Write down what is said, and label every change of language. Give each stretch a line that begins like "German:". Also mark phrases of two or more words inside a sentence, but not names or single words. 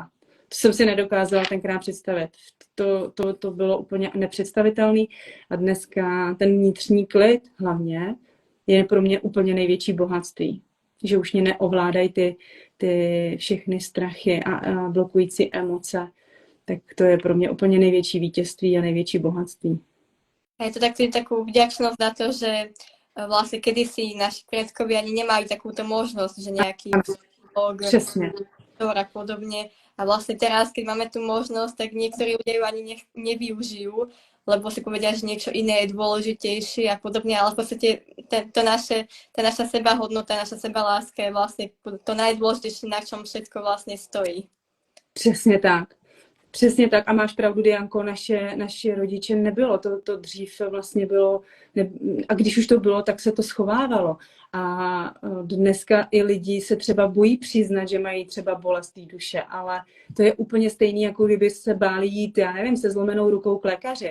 Czech: To jsem si nedokázala tenkrát představit. To bylo úplně nepředstavitelné a dneska ten vnitřní klid hlavně je pro mě úplně největší bohatství. Že už mě neovládají ty všechny strachy a blokující emoce. Tak to je pro mě úplně největší vítězství a největší bohatství.
Slovak: A je to takú vďačnosť za to, že vlastne kedysi naši predkovia ani nemali takúto možnosť, že nejaký psychológ a podobne. A vlastne teraz, keď máme tú možnosť, tak niektorí ľudia ju ani nevyužijú, lebo si povedia, že niečo iné je dôležitejšie a podobne, ale v podstate tá naša sebahodnota, naša sebaláska je vlastne to najdôležitejšie, na čom všetko vlastne stojí.
Czech: Přesně tak. Přesně tak a máš pravdu, Dianko, naše rodiče nebylo, to dřív vlastně bylo, a když už to bylo, tak se to schovávalo. A dneska i lidi se třeba bojí přiznat, že mají třeba bolest té duše, ale to je úplně stejný, jako kdyby se báli jít, já nevím, se zlomenou rukou k lékaři.